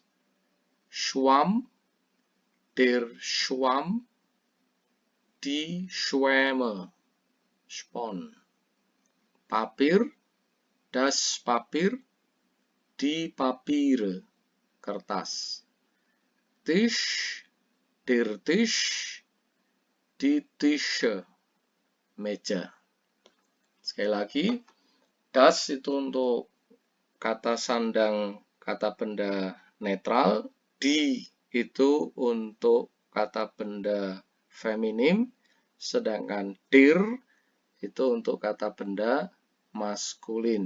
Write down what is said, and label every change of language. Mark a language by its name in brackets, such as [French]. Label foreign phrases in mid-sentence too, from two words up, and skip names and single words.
[German] Schwamm, der Schwamm, die Schwämme, spon. Papier, das Papier, die Papiere, kertas. Tisch, der Tisch, die Tische, [Indonesian] meja. Sekali lagi, das itu untuk kata sandang kata benda netral, die itu untuk kata benda feminim, sedangkan der itu untuk kata benda maskulin.